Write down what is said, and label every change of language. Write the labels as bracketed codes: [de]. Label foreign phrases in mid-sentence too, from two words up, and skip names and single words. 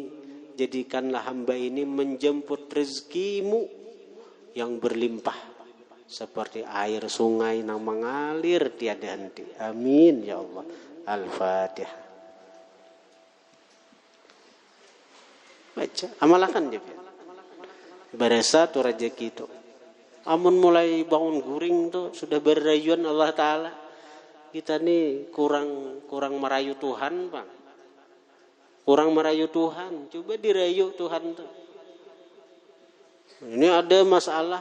[id] Jadikanlah hamba ini menjemput rezekimu yang berlimpah. Seperti air sungai yang mengalir tiada henti. [ar] آمين يا الله. [id] Al-Fatihah. Baca, amalkan dia. Berasa tu rezeki itu. [bjn] Amun mulai bangun guring tu sudah berrayuan Allah Ta'ala. Kita ni kurang merayu Tuhan, Bang. Kurang merayu Tuhan. Coba dirayu Tuhan tu. [id] Ini ada masalah.